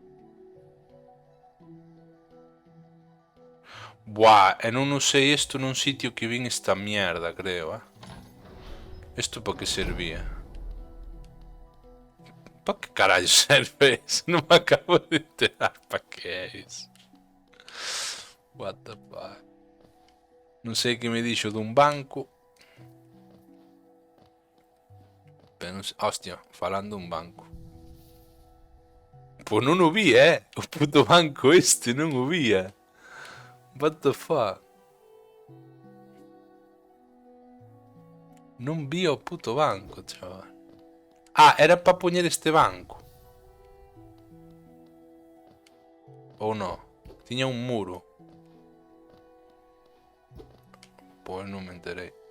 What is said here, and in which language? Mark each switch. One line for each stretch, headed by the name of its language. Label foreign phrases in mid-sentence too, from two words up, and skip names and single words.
Galician: Buah, e non usei isto nun sitio que vin esta mierda, creo, Isto para que servía? Para que carallo serve eso? Non me acabo de enterar para que é isso.
English: What the fuck?
Galician: Non sei que me dixo dun banco. Pero non sei... Hostia, falando dun banco. Pois non o vi, O puto banco este non o vía.
English: What the fuck?
Galician: Non vi o puto banco, chaval. Era para poñer este banco. Ou non? Tiña un muro. Pois non me enterei.